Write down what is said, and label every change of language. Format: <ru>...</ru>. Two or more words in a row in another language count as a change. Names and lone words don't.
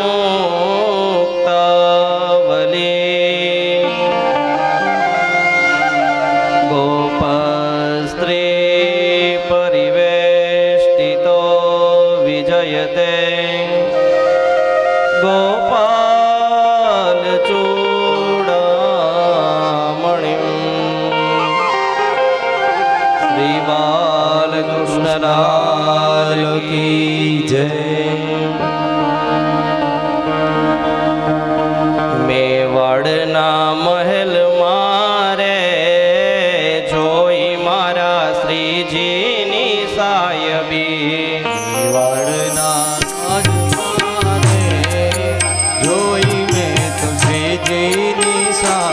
<sa>मुक्तावली गोपस्त्री परिवेष्टितो विजयते गोपालचूडामणिं श्रीबालकृष्णलाल</sa> <hi>की जय।</hi> <gu>મેવાડના મહેલ મારે જોઈ મારા શ્રીજીની સાયબી મેવાડના રાજમાને જોઈ મેં તો શ્રીજીની સાયબી.</gu>